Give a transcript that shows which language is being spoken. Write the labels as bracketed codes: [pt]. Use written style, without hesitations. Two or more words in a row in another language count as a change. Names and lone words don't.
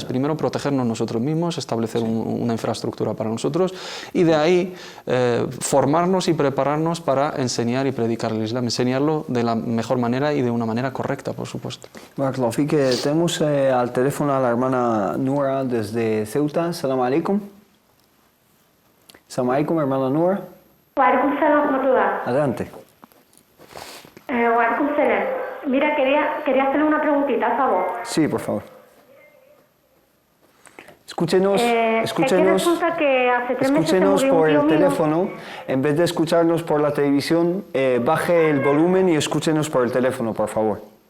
[es] Primero, protegernos nosotros mismos, establecer una infraestructura para nosotros y de ahí formarnos y prepararnos para enseñar y predicar el Islam, enseñarlo de la mejor manera y de una manera correcta, por supuesto. [ar] بارك الله فيك. [es] Tenemos al teléfono a la hermana Nura desde Ceuta. [ar] سلام عليكم. سلام عليكم, hermana Nura. وعليكم السلام ورحمة الله. [es] Adelante. [ar] وعليكم السلام. [es] Mira, quería hacerle una preguntita, a favor. Sí, por favor. Escúchenos, Es que resulta que hace 3 meses se escúchenos murió por un tío el mío. teléfono. En vez de escucharnos por la televisión, baje el volumen y escúchenos por el teléfono, por favor.